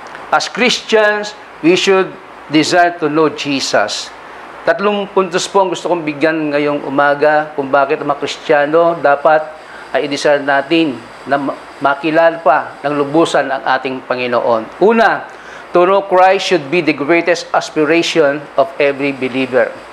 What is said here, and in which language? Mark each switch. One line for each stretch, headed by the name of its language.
English: As Christians, we should desire to know Jesus.
Filipino: 3 puntos po ang gusto kong bigyan ngayong umaga kung bakit ang mga Kristiyano dapat ay i-desire natin na makilala pa ng lubusan ang ating Panginoon. Una,
English: to know Christ should be the greatest aspiration of every believer.